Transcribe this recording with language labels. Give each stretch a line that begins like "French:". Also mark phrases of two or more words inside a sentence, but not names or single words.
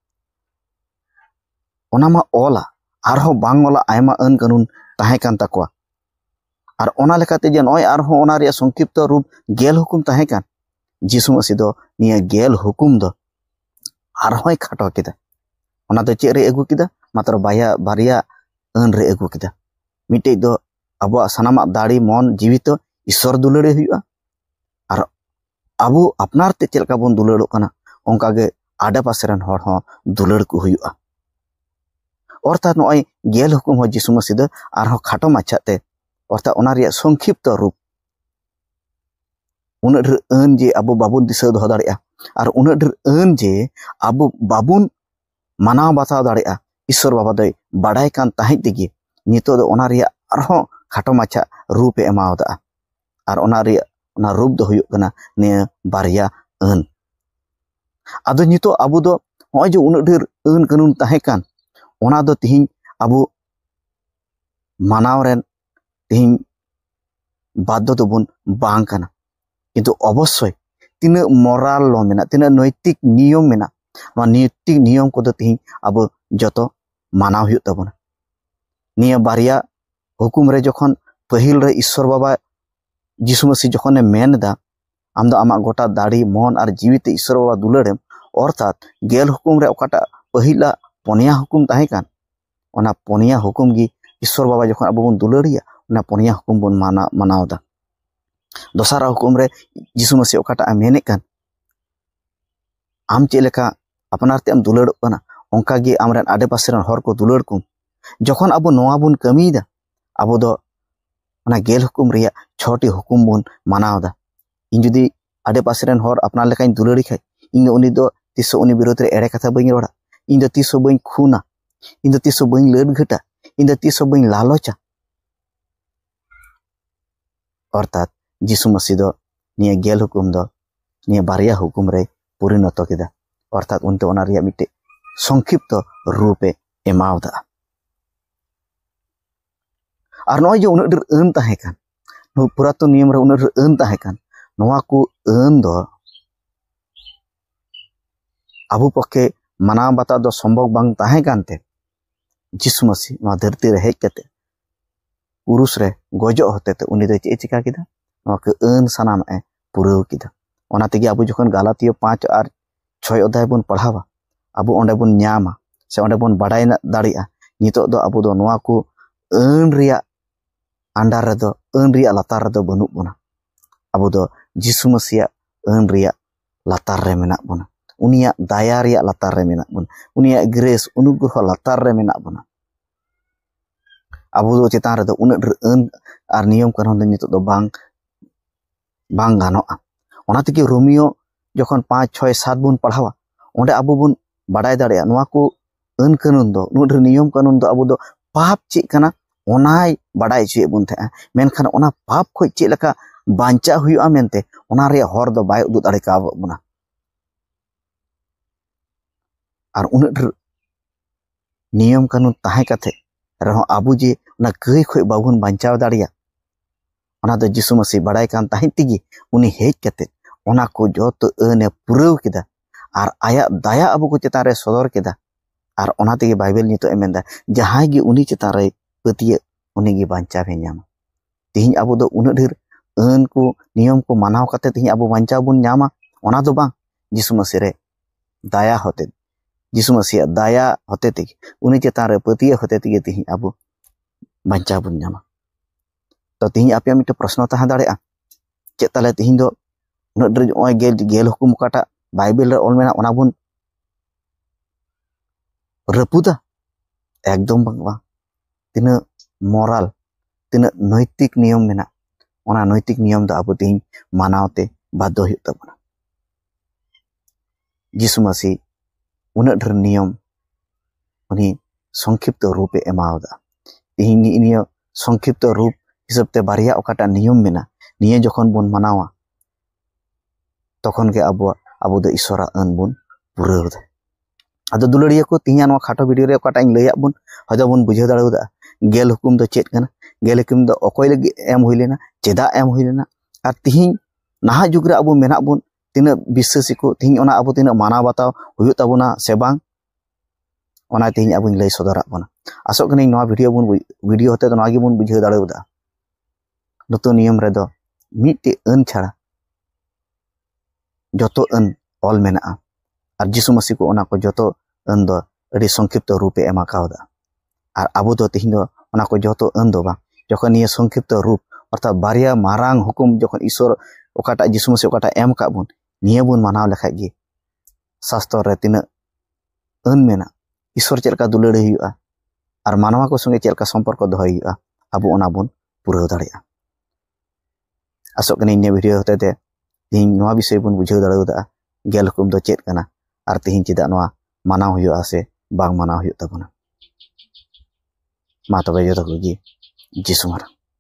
Santali: ओना मा ओला आरहो बांग ओला आयमा अन कानून ताहे कान ताकोआ और ओना लेकाते जे नय आरहो ओना रे संक्षिप्त रूप गेल हुकुम ताहे कान जिसु मसीह दो निया गेल हुकुम दो आरहोय खाटो केदा ओना दो चे रे अगु केदा मात्र बारिया अन रे अगु केदा मिटे दो अबो सनामा दाड़ी मन जीवित ईश्वर दुलड़े हुआ और अब अपनार ते चलका बन दुलड़ो कना ओंका गे आडे पासेरन हर हो दुलड़ को हुआ अर्थात नय गेल हुकुम हो जिसु मसीह दो आरहो खाटो माछाते अर्थात ओना रे संक्षिप्त रूप उन अन जे अब बाबुन दिशा दो दाड़िया और उन अन जे अब बाबुन मानाव बाताव दाड़िया ईश्वर बाबा दो बाडाय कान ताहे तेगे नितो दो ओना रे आरहो खाटो माछा रूप एमावदा और ओना रे ओना रूप दो हुयुग कना ने बारिया अन आदो नितो अबु दो होय जो उन ढेर अन कानून ताहे कान ओना दो तिहिं अबु मानाव रेन तिहिं बाध्य तो बुन बांग कना किंतु अवश्य तीन मोराल लो मेना तीन नैतिक नियम मेना नैतिक नियम को दो तिहिं अब जतो मानाव हुयुग तबना निया बारिया हुकुम रे जखन पहिल रे ईश्वर बाबा जिसु मसीह जखन मेनदा आम दो आमा गोटा दाड़ी मन और जीवित ईश्वर बाबा दुलड़ेम अर्थात गेल हुकुम रे ओकाटा पहिला पनिया हुकुम ताहे कान ओना पनिया हुकुम गी ईश्वर बाबा जखन अब बन दुलड़िया ओना पनिया हुकुम बन मानावदा दोसारा हुकुम रे जिसु मसीह ओकाटा मेने कान आम चेलेका अपनार ते आम दुलड़ो काना ओंका गे आमरेन आडे पासेरन हर को दुलड़ कुम जखन अब नोआ बन कमीदा अब दो ओना गेल हुकुम रिया 6टी हुकुम बन मानावदा इन जुदी आडे पासेरन हर अपना लेकाइन दुलड़ी खाय इन उनी दो तिसो उनी विरोध रे एड़े कथा बई रोड़ा इन दो तिसो बई खूना इन दो तिसो बई लड़ घटा इन दो तिसो बई लालचा अर्थात जिसु मसीह दो निया गेल हुकुम दो निया बारिया हुकुम रे परिणत केदा अर्थात उनते ओना रिया मिटे संक्षिप्त रूपे एमावदा और नय जो उन अन ताहे कान पुरातन नियम रे उन अन ताहे कान नोआ को अन दो आबु पक्षे माना बाता दो संभव बांग ताहे कानते जिसु मसीह नोआ धरती रे हेज कते पुरुष रे गजो होते ते उनी दो चे चिका किदा नोआ के अन सनाम ए पुराव किदा ओना तेगे आबु जखन गलातिया 5 और 6 अध्याय बन पढ़ावा आबु ओंडे बन न्यामा से ओंडे बन बाडाय दाड़िया नितो दो आबु दो नोआ को अन रिया अंडार रे दो अन रिया लातार रे दो बनु बना आबु दो जिसु मसीह अन रिया लातार रे मेना बना उनिया दाया रिया लातार रे मेना बना उनिया ग्रेस अनुग्रह लातार रे मेना बना आबु दो चेतान रे दो उन अन और नियम कानून दो नितो दो बांग गानोआ ओना तेगे रोमियो जखन 5 6 7 बन पढ़ावा ओंडे आबु बन बाडाय दाड़िया नोआ को अन कानून दो नुड नियम कानून दो आबु दो पाप चे कना ओनाय बाडाय चे बन थे मेनखान ओना पाप खोय चे लका बांचा हुआ मेनते ओना रे हर दो बाय उदु दाड़े का बना और उन नियम कानून ताहे कथे रहो आबु जे ओना गय खोय बाबुन बांचाव दाड़िया ओना दो जिसु मसीह बाडाय कान ताहे तिगी उनी हेज कते ओना को जत अने पुराव केदा और आया दया आबु को चेतान रे सदर केदा और ओना तेगे बाइबल नितो एमेंदा जहां गे उनी चेतान रे पतिये उनी गे बांचाव हे न्यामा तिहिं आबु दो उन ढेर अन को नियम को मानाव कते तिहिं आबु बांचाव बुन न्यामा ओना दो बांग जिसु मसीह रे दया होते जिसु मसीह दया होते तेगे उनी चेतान रे पतिये होते तेगे तिहिं आबु बांचाव बुन न्यामा तो तिहिं आपे मिटे प्रश्न ताहा दाड़ेआ चे ताले तिहिं दो उन ढेर ओय गेल हुकुम काटा बाइबल रे ऑल मेना ओना बुन रपुदा एकदम बांग तीना मोराल तीना नैतिक नियम मेना ओना नैतिक नियम दो आबु तिहिं मानावते बाध्य हुयुग तबना जिसु मसीह उन ढेर नियम उनी संक्षिप्त रूपे एमावदा तिहिं निया संक्षिप्त रूप हिसाब ते बारिया ओकाटा नियम मेना निये जखन बन मानावा तखन के आबु दो ईश्वरा अन बन पुरावदा आदो दुलड़िया को तिहिं नोआ खाटो वीडियो रे ओकाटा इन लैया बन हयतो बन बुझाव दाड़ेदा गेल हुकुम दो चेत कना गेल हुकुम दो अकोय लगी एम हुई लेना चेदा एम हुई लेना और तिहिं naha jug re abo menak bun tina biswasi ko tihin ona abo tina manaw bataw huyuk tabuna se bang ona tihin abo lay sodorak bona asok kani noa video hote to noa gi bun bujhaw dareuda nutun niyam redo mitti an chara joto an ol menaa ar Jisu Masih ko ona ko joto an do adi songkipto rupe ema kauda ar abo do tihin do ona ko joto an do bang jokon niya songkipto rup orta barya marang hukum jokon isor okata Jisu Masih okata em kak bun niya bun manaw lekhaj gi sastor re tina an mena isor chelka dulare huyuga ar manwa ko songe chelka somporko dohoy huyuga abo ona bun puraw dareya asok kani niya video hote te tihin noa bisay bun bujhaw dareuda gel hukum do chet kana ar tihin chida noa manaw huyuga se bang manaw huyug tabuna ma tobe joto ko gi Jisu Marang